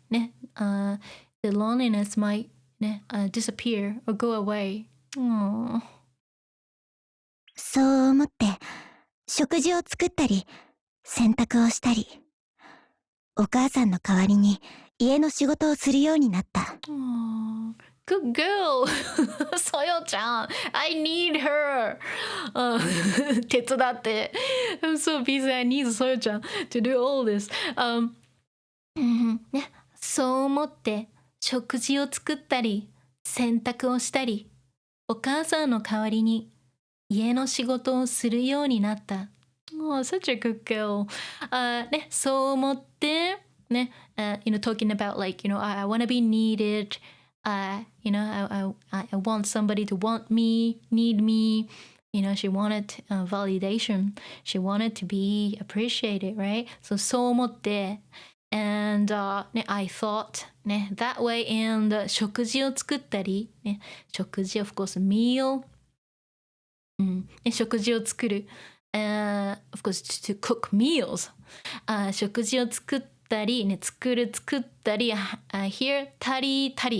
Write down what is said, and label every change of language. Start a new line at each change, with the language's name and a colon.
English: ね、the loneliness might ね、disappear or go away.
Japanese: そう思って食事を作ったり洗濯をしたりお母さんの代わりに家の仕事をするようになった。
English: Good girl! そよちゃん I need her! 手伝って I'm so busy, I need そよちゃん to do all this.
Japanese: ね、そう思って食事を作ったり洗濯をしたりお母さんの代わりに家の仕事をするようになった。
English: Oh, such a good girl. ね、そう思ってね、talking about like, I want to be needed. I want somebody to want me, need me. She wanted validation. She wanted to be appreciated, right? So そう思って、and I thought that way, and 食事を作ったり、食事 of course meal、食事を作る、of course to cook meals、食事を作ったり、作ったり、here たり、